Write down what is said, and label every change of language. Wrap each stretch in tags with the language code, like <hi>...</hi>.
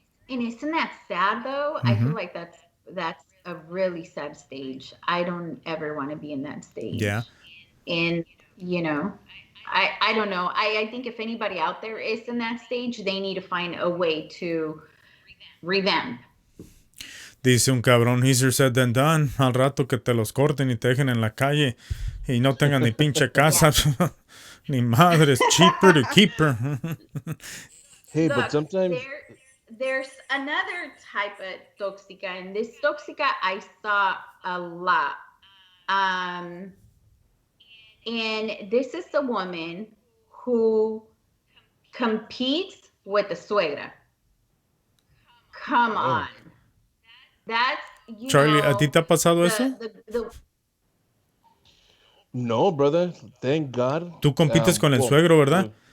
<en>And isn't that sad though? I feel like that's a really sad stage. I don't ever want to be in that stage. Yeah. And I don't know. I think if anybody out there is in that stage, they need to find a way to revamp.</en> <es>Dice un cabrón,</es> <en>easier said than done.</en> <es>Al rato que te los corten y te dejen en la calle y no tengan ni pinche casa. Ni madre,</es> <en>it's cheaper to keep her. Hey, Look, but sometimes there's another type of toxica, and this toxica I saw a lot. And this is a woman who competes with the suegra. Come on. That's,</en> <es>Charlie, ¿a ti te ha pasado eso?</es> <en>No, brother. Thank God.</en> <es>Tú compites con el suegro, ¿verdad?</es>